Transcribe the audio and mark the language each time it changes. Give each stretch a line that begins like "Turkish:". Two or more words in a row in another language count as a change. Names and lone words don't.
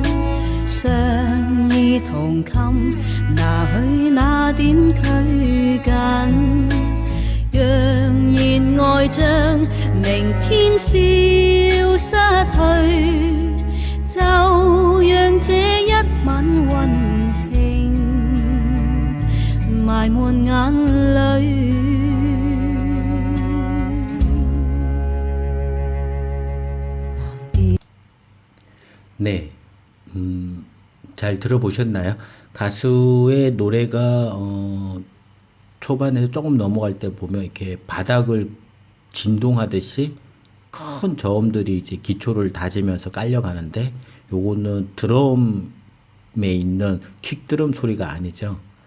Cantonese: 相依同衾，拿去那點拘謹，讓熱愛將明天消失去，就讓這一晚溫馨埋沒眼淚。
Korean: 네. 잘 들어보셨나요? 가수의 노래가 초반에서 조금 넘어갈 때 보면 이렇게 바닥을 진동하듯이 큰 저음들이 이제 기초를 다지면서 깔려가는데 요거는 드럼에 있는 킥드럼 소리가 아니죠.